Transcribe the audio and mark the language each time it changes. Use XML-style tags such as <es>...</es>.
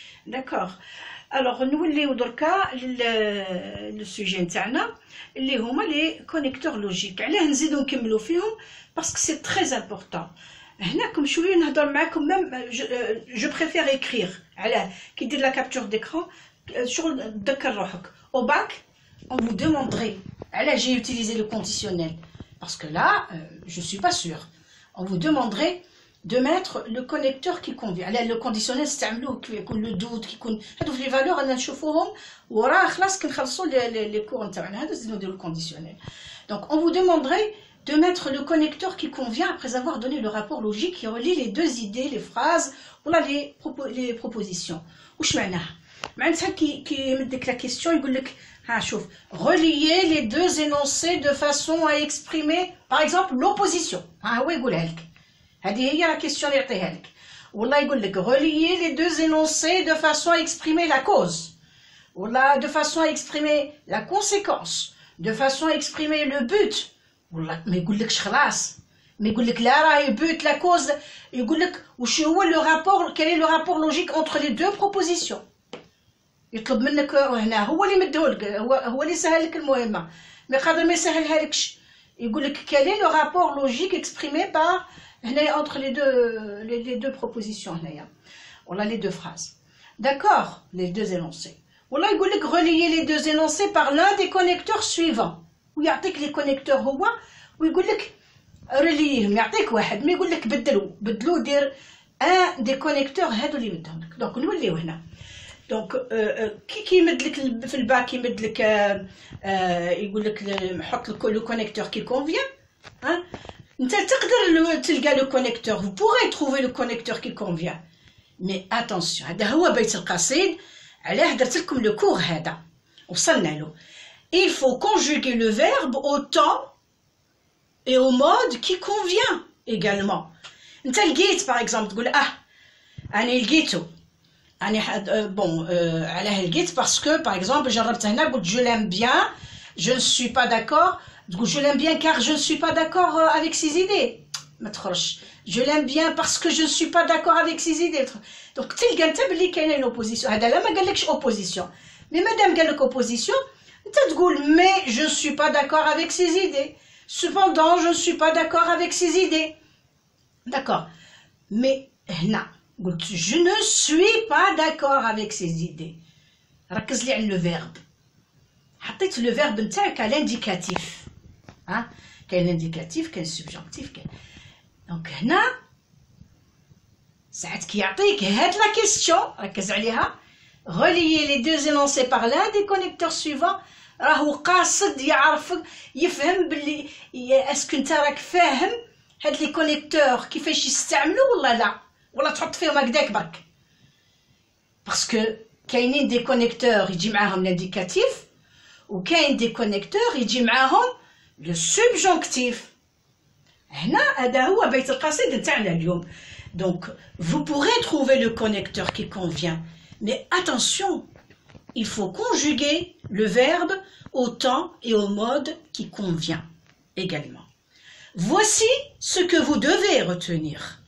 <ar>داكوغ، الوغ نوليو دركا لو سوجي نتاعنا اللي هما لي كونيكتور لوجيك. علاه نزيدو نكملو فيهم باسكو سي تري امبورطون. هناكم شويه نهضر معاكم ميم جو بريفير اكريغ. علاه كي دير لا كابتور ديكرون شغل تذكر روحك او باك</ar> <fr>on vous demanderait alors j'ai utilisé le conditionnel parce que là je suis pas sûre. On vous demanderait de mettre le connecteur qui convient. Alors le conditionnel</fr> <ar>استعملوه يكون le doute يكون هادو في لي فالور انا نشوفوهم وراه خلاص كي نخلصوا لي كور نتاعنا هذا نزيدو نديرو الكونديسيونيل.</ar> <fr>Donc on vous demanderait de mettre le connecteur qui convient après avoir donné le rapport logique qui relie les deux idées, les phrases</fr> <ar>ولا</ar> <fr>les propositions.</fr> <ar>واش معناها؟ معناتها كي يمدك لا كيسيون يقول لك ها شوف</ar> <fr>relier les deux énoncés de façon à exprimer par exemple l'opposition.</fr> <ar>ها هو يقولها لك، هذه هي لا كيسيون اللي يعطيها لك. والله يقول لك</ar> <fr>relier les deux énoncés de façon à exprimer la cause ولا de façon à exprimer la conséquence, de façon à exprimer le but.</fr> <ar>والله ما يقولكش خلاص، ما يقول لك لا راهي but la cause، يقول لك واش هو le rapport،</ar> <fr>quel est le rapport logique entre les deux propositions.</fr> <ar>يطلب منك هنا هو اللي مديهولك، هو اللي سهل لك المهمه، ما قادر ما يسهلها لكش.</ar> <fr>يقول لك quel est le rapport logique exprimé par</fr> <ar>هنايا</ar> <fr>entre les deux propositions هنايا ولا les deux phrases. d'accord، les deux énoncés.</fr> <ar>ولا يقول لك</ar> <fr>relier les deux énoncés par l'un des connecteurs suivants،</fr> <ar>ويعطيك لي كونيكتور هو ويقول لك ريليهم، يعطيك واحد ما يقول لك بدلو دير ان دي كونيكتور هادو اللي مدهم لك. دونك نوليو هنا. دونك كي يمد لك في الباك يمد لك يقول لك حط لو كونيكتور كي كونفيان. انت تقدر تلقى لو كونيكتور،</ar> <fr>vous pourrez trouver le connecteur qui convient. mais attention</fr> <ar>هذا هو بيت القصيد. علاه درت لكم لو كور هذا وصلنا له.</ar> <fr>il faut conjuguer le verbe au temps et au mode qui convient également.</fr> <ar>انت لقيت</ar> <fr>par exemple</fr> <ar>تقول انا لقيته انا</ar> <fr>bon علاه لقيت parce que par exemple</fr> <ar>جربت هنا قلت</ar> <fr>je l'aime bien, je ne suis pas d'accord, تقول je l'aime bien car je ne suis pas d'accord avec ses idées. ما تخرجش je l'aime bien parce que je ne suis pas d'accord avec ses idées.</fr> <ar>donc تلقى انت بلي كاينه اوبوزيسيون. هذا لا ما قالكش اوبوزيسيون مي مادام قال لك اوبوزيسيون انت تقول</ar> <fr>mais je ne suis pas d'accord avec ses idées. cependant je ne suis pas d'accord avec ses idées. d'accord mais</fr> <ar>هنا قلت</ar> <fr>je ne suis pas d'accord avec ses idées.</fr> <ar>ركز لي على لو فيرب. حطيت لو فيرب نتاعك على الانديكاتيف. كاين الانديكاتيف كاين السبجونكتيف كاين. دونك هنا ساعات كيعطيك هاد لا كيسيون ركز عليها</ar> <fr>relier les deux énoncés par l'un des connecteurs suivants.</fr> <ar>راهو قاصد يعرفك يفهم باللي اسكو انت راك فاهم هاد لي كونيكتور كيفاش يستعملوا ولا لا ولا تحط فيهم هكذاك برك. باسكو كاينين دي كونيكتور يجي معاهم الانديكاتيف وكاين دي كونيكتور يجي معاهم لو سبجونكتيف. هنا هذا هو بيت القصيد نتاعنا اليوم.</ar> <fr>donc vous pourrez trouver le connecteur qui convient mais attention, il faut conjuguer le verbe au temps et au mode qui convient également. Voici ce que vous devez retenir.</fr>